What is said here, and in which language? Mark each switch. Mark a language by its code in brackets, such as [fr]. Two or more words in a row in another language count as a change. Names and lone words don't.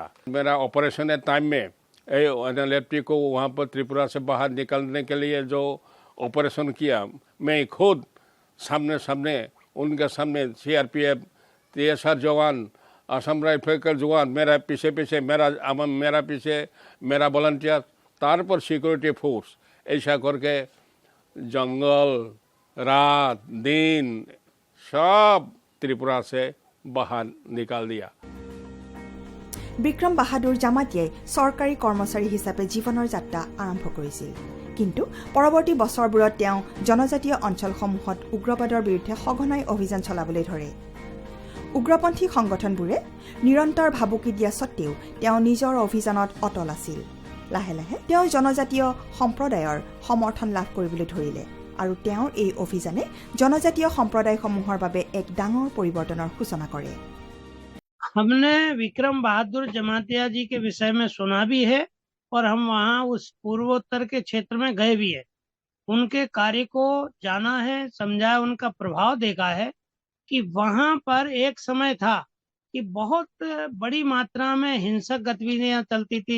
[hi] मेरा [en] operation time [hi] में NLFT को वहाँ पर त्रिपुरा से बाहर निकलने के लिए जो ऑपरेशन किया, मैं खुद सामने उनके सामने CRPF, TSR जवान, असम राइफल के जवान, मेरा पीछे मेरा वॉलंटियर, तार पर [en] security force, [hi] ऐसा करके जंगल रात दिन सब त्रिपुरा से बाहर निकाल दिया। [as] বিক্ৰম বাহাদুৰ জামাতিয়াই চৰকাৰী কৰ্মচাৰী হিচাপে জীৱনৰ যাত্ৰা আৰম্ভ কৰিছিল, কিন্তু পৰৱৰ্তী বছৰবোৰত তেওঁ জনজাতীয় অঞ্চলসমূহত উগ্ৰবাদৰ বিৰুদ্ধে সঘনাই অভিযান চলাবলৈ ধৰে। উগ্ৰপন্থী সংগঠনবোৰে নিৰন্তৰ ভাবুকি দিয়া সত্ত্বেও তেওঁ নিজৰ অভিযানত অটল আছিল। লাহে লাহে তেওঁ জনজাতীয় সম্প্ৰদায়ৰ সমৰ্থন লাভ কৰিবলৈ ধৰিলে আৰু তেওঁৰ এই অভিযানে জনজাতীয় সম্প্ৰদায়সমূহৰ বাবে এক ডাঙৰ পৰিৱৰ্তনৰ সূচনা কৰে। [hi] हमने विक्रम बहादुर जमातिया जी के विषय में सुना भी है और हम वहाँ उस पूर्वोत्तर के क्षेत्र में गए भी है, उनके कार्य को जाना है, समझा है, उनका प्रभाव देखा है कि वहाँ पर एक समय था कि बहुत बड़ी मात्रा में हिंसक गतिविधियां चलती थी।